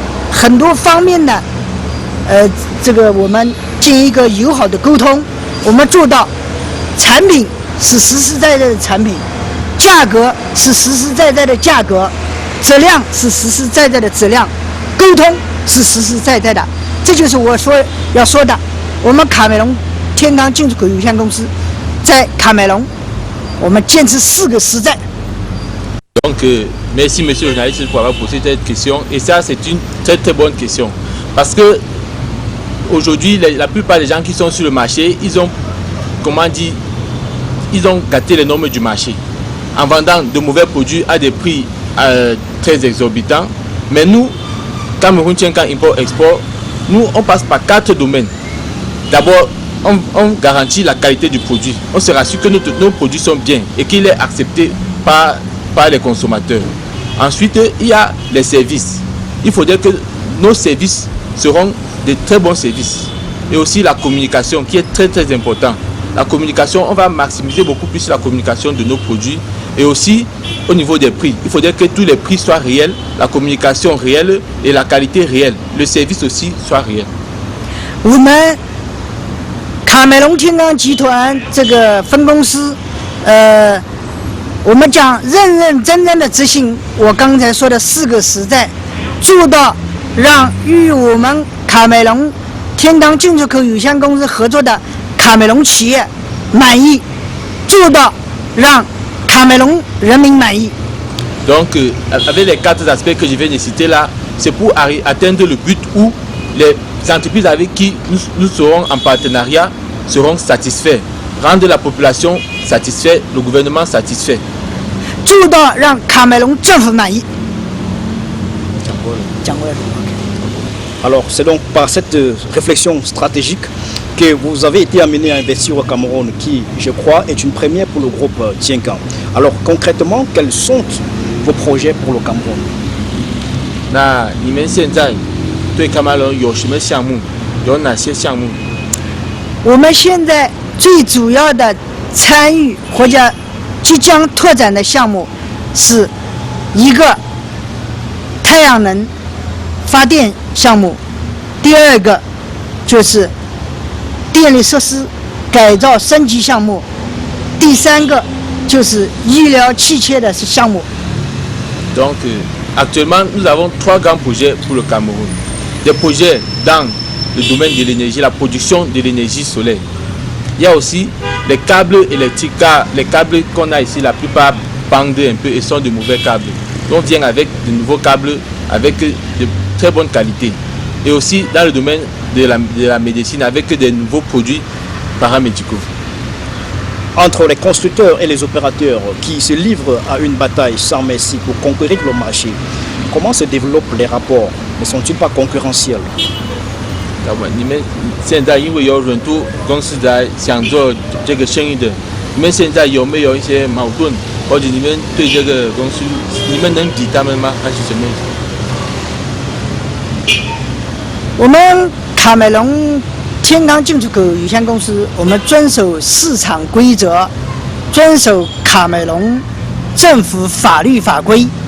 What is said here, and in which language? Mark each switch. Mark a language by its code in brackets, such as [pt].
[zh] 很多方面的这个我们进行一个友好的沟通，我们做到产品是实实在在的产品，价格是实实在在的价格，质量是实实在在的质量，沟通是实实在在的。这就是我要说的。我们卡梅隆天罡进出口有限公司在卡梅隆，我们坚持4个实在。 [fr] Donc, merci monsieur le journaliste pour avoir posé cette question. Et ça, c'est une très très bonne question. Parce que aujourd'hui, la plupart des gens qui sont sur le marché, ils ont gâté les normes du marché en vendant de mauvais produits à des prix très exorbitants. Mais nous, Cameroun Tienkan Import-Export, nous, on passe par 4 domaines. D'abord, on garantit la qualité du produit. On se rassure que nos produits sont bien et qu'il est accepté par les consommateurs. Ensuite, il y a les services. Il faudrait que nos services seront de très bons services. Et aussi la communication qui est très très important. La communication, on va maximiser beaucoup plus la communication de nos produits et aussi au niveau des prix. Il faudrait que tous les prix soient réels, la communication réelle et la qualité réelle. Le service aussi soit réel. [zh] 我们卡梅隆天罡集团这个分公司，我们将认认真真的执行我刚才说的4个实在，做到让与我们卡梅隆天罡进出口有限公司合作的卡梅隆企业满意，做到让卡梅隆人民满意。 [fr] Donc, avec les 4 aspects que je viens de citer là, c'est pour atteindre le but où les entreprises avec qui nous serons en partenariat seront satisfaits, rendre la population satisfaite, le gouvernement satisfait. [zh] 做到让卡梅隆政府满意。讲过了。 [fr] Alors, c'est donc par cette réflexion stratégique que vous avez été amené à investir au Cameroun, qui, je crois, est une première pour le groupe Tienkan. Alors, concrètement, quels sont vos projets pour le Cameroun? [zh] 那你们现在对卡梅隆有什么项目？有哪些项目？我们现在最主要的参与或者即将拓展的项目是一个太阳能发电项目，第二个就是电力设施改造升级项目，第三个就是医疗器械的项目。 [fr] Donc, actuellement, nous avons 3 grands projets pour le Cameroun. Des projets dans le domaine de l'énergie, la production de l'énergie solaire. Il y a aussi les câbles électriques, car les câbles qu'on a ici, la plupart pendent un peu et sont de mauvais câbles. Donc, on vient avec de nouveaux câbles avec de très bonne qualité. Et aussi dans le domaine de la médecine avec des nouveaux produits paramédicaux. Entre les constructeurs et les opérateurs qui se livrent à une bataille sans merci pour conquérir le marché, comment se développent les rapports? Ne sont-ils pas concurrentiels? [zh] 你们现在因为有很多公司在想做这个生意的，你们现在有没有一些矛盾，或者你们对这个公司，你们能抵他们吗？还是什么意思？我们卡梅隆天罡进出口有限公司，我们遵守市场规则，遵守卡梅隆政府法律法规。